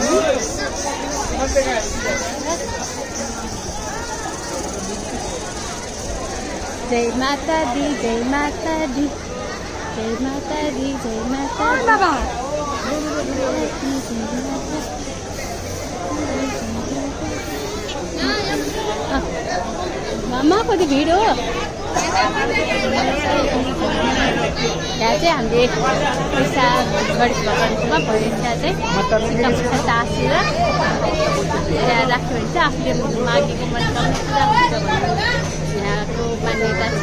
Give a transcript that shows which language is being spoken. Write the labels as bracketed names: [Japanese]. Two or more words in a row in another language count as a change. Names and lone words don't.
[Hindi] जय माता दी जय माता दी जय माता दी जय माता बाबा [Nepali] मामा कति भिड हो यहाँ चाहिँ हामीले पैसा गणेश भगवान्कोमा भयो त्यहाँ चाहिँ पैसा तासेर त्यहाँ राख्यो भने चाहिँ आफूले मागेको मनोकामना पुरा हुन्छ भन्ने यहाँको मान्यता छ।